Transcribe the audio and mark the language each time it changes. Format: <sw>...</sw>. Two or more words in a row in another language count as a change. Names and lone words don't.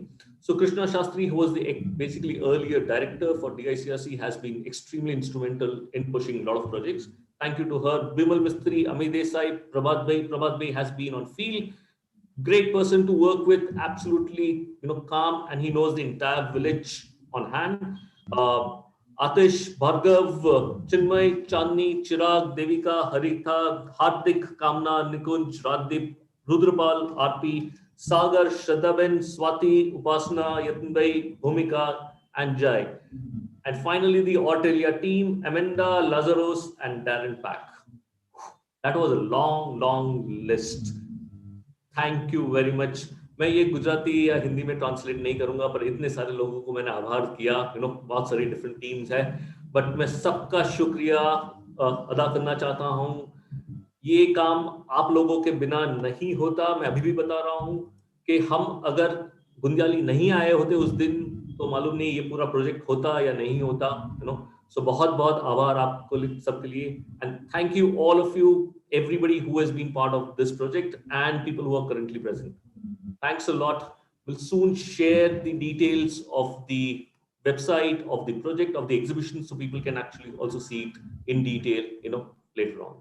<en>So Krishna Shastri, who was the basically earlier director for DICRC, has been extremely instrumental in pushing a lot of projects. Thank you to her. Bimal Mistri, Amit Desai, Prabhat Bhai has been on field. Great person to work with, absolutely, calm, and he knows the entire village on hand. Atish, Bhargav, Chinmay, Chandni, Chirag, Devika, Haritha, Hardik, Kamna, Nikunj, Radip, Rudrapal, RP, Sagar, Shraddhaben, Swati, Upasna, Yatinbai, Bhumika, and Jai. And finally, the Ortelia team, Amanda, Lazarus, and Darren Pack. That was a long, long list. Thank you very much.</en> <hi>मैं ये गुजराती या हिंदी में ट्रांसलेट नहीं करूंगा, पर इतने सारे लोगों को मैंने आभार किया, बहुत सारी</hi> <en>different teams</en> <hi>है, बट मैं सबका शुक्रिया अदा करना चाहता हूं। ये काम आप लोगों के बिना नहीं होता। मैं अभी भी बता रहा हूं कि हम अगर गुंदियाली नहीं आए होते उस दिन, तो मालूम नहीं ये पूरा प्रोजेक्ट होता या नहीं होता, So बहुत बहुत आभार आपको सबके लिए,</hi> <en>and thank you all of you, everybody who has been part of this project and people who are currently present. Thanks a lot. We'll soon share the details of the website of the project, of the exhibition, so people can actually also see it in detail, later on.</en>